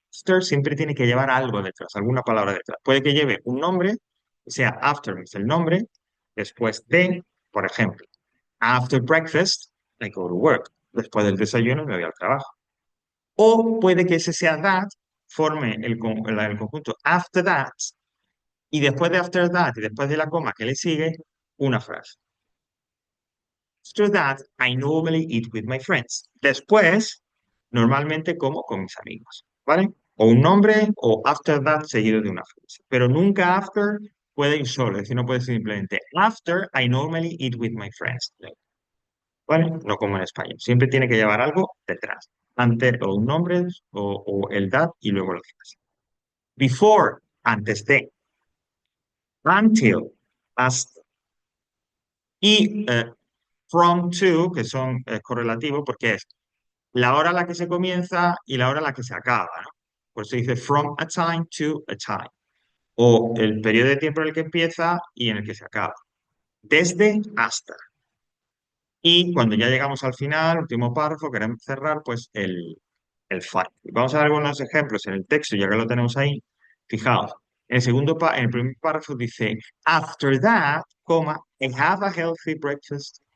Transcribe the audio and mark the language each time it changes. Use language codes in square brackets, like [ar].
[es] After siempre tiene que llevar algo detrás, alguna palabra detrás. Puede que lleve un nombre, o sea, after es el nombre, después de, por ejemplo, [en] after breakfast, I go to work. [es] Después del desayuno me voy al trabajo. O puede que ese sea that, forme el conjunto after that, y después de after that y después de la coma que le sigue, una frase. [en] After that, I normally eat with my friends. [es] Después, normalmente como con mis amigos, ¿vale? O un nombre o after that seguido de una frase. Pero nunca after puede ir solo, es decir, no puede ser simplemente [en] after I normally eat with my friends, [es] ¿vale? No como en español. Siempre tiene que llevar algo detrás. Antes o un nombre o el that y luego la frase. Before, antes de. Until, hasta. Y from to, que son correlativos porque es la hora a la que se comienza y la hora a la que se acaba, ¿no? Por eso dice from a time to a time. O el periodo de tiempo en el que empieza y en el que se acaba. Desde hasta. Y cuando ya llegamos al final, último párrafo, queremos cerrar, pues el final. Vamos a ver algunos ejemplos en el texto, ya que lo tenemos ahí. Fijaos, en el primer párrafo dice, after that, coma, [en] I have a healthy breakfast.